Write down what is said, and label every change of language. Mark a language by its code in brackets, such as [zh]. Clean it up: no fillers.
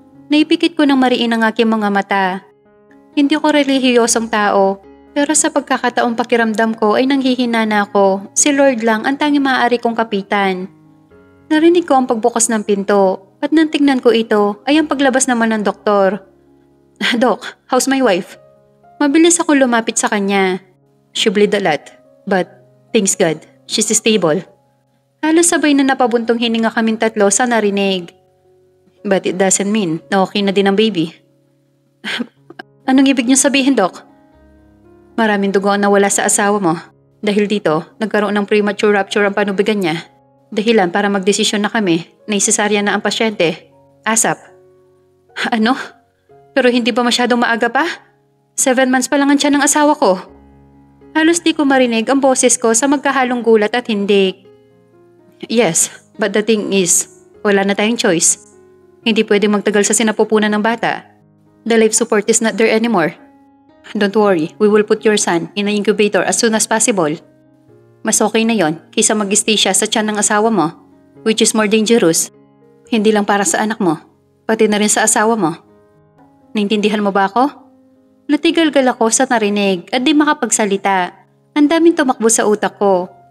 [tl] Naipikit ko ng mariin ang aking mga mata. Hindi ko relihiyosong tao. Pero sa pagkakataong pakiramdam ko ay nanghihinana ako, si Lord lang ang tanging maaari kong kapitan. Narinig ko ang pagbukas ng pinto at nang tingnan ko ito ay ang paglabas naman ng doktor. [en] Doc, how's my wife? [tl] Mabilis ako lumapit sa kanya. [en] She bleed a lot, but thanks God, she's stable. [tl] Halos sabay na napabuntong hininga kaming tatlo sa narinig. [en] But it doesn't mean [tl] na okay na din ang baby. Anong ibig niyo sabihin, Doc? Maraming dugo ang nawala sa asawa mo. Dahil dito, nagkaroon ng premature rupture ang panubigan niya. Dahilan para magdesisyon na kami na isesarya na ang pasyente. ASAP. Ano? Pero hindi ba masyadong maaga pa? 7 months pa lang ang tiyan ng asawa ko. Halos di ko marinig ang boses ko sa magkahalong gulat at hindik. [en] Yes, but the thing is, [tl] wala na tayong choice. Hindi pwedeng magtagal sa sinapupunan ng bata. [en] The life support is not there anymore. Don't worry, we will put your son in an incubator as soon as possible. [tl] Mas okay na yon kaysa mag-stay siya sa tiyan ng asawa mo, [en] which is more dangerous. [tl] Hindi lang para sa anak mo, pati na rin sa asawa mo. Naintindihan mo ba ako? Natigalgal ako sa narinig at di makapagsalita. Ang daming tumakbo sa utak ko.